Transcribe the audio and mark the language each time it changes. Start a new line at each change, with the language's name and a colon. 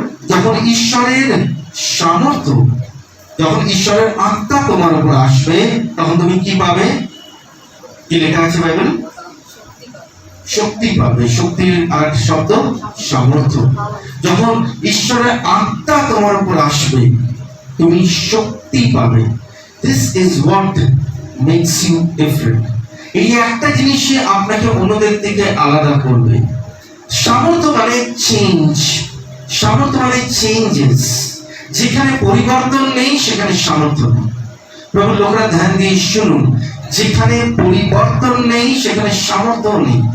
Bangla: যখন ঈশ্বরের সামর্থ্য, যখন ঈশ্বরের আত্মা তোমার উপর আসবে, তখন তুমি কি পাবে? কি লেখা আছে বাইবেল? শক্তি পাবে। শক্তির আর শব্দ সামর্থ্য। যখন ঈশ্বরের আত্মা তোমার উপর আসবে, তুমি শক্তি পাবে।
English: This is what makes you different.
Bangla: এই একটা জিনিসই আপনাকে অন্যদের থেকে আলাদা করবে। সামর্থ্য মানে চেঞ্জ, সামর্থ্য মানে চেঞ্জেস। যেখানে পরিবর্তন নেই সেখানে সামর্থ্য নেই। প্রভু লোকরা ধ্যান দিয়ে শুনুন, যেখানে পরিবর্তন নেই সেখানে সামর্থ্য নেই।